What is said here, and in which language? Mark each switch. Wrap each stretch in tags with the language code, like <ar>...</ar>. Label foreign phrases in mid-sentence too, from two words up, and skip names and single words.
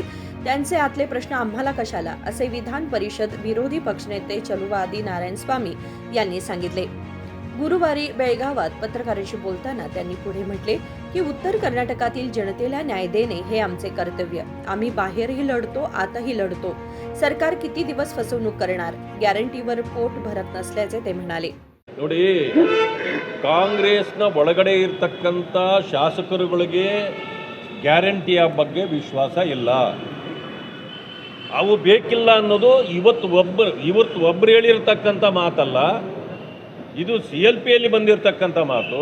<mr>त्यांचे आतले प्रश्न आम्हाला कशाला, असे विधान परिषद विरोधी पक्षनेते चलुवादी नारायणस्वामी यांनी सांगितले. गुरुवारी बेळगावात पत्रकारांशी बोलताना त्यांनी पुढे म्हटले की उत्तर कर्नाटकातील जनतेला न्याय देणे हे आमचे कर्तव्य. आम्ही बाहेरही लढतो, आतही लढतो. सरकार किती दिवस फसवणूक करणार? गॅरंटीवर पोट भरत नसल्याचे ते म्हणाले.</mr> <kn>ನೋಡಿ, ಕಾಂಗ್ರೆಸ್ನ ಒಳಗಡೆ ಇರತಕ್ಕಂಥ ಶಾಸಕರುಗಳಿಗೆ ಗ್ಯಾರಂಟಿಯ ಬಗ್ಗೆ ವಿಶ್ವಾಸ ಇಲ್ಲ. ಅವು ಬೇಕಿಲ್ಲ ಅನ್ನೋದು ಇವತ್ತು ಒಬ್ಬರು ಹೇಳಿರ್ತಕ್ಕಂಥ ಮಾತಲ್ಲ. ಇದು CLPಯಲ್ಲಿ ಬಂದಿರತಕ್ಕಂಥ ಮಾತು.</kn>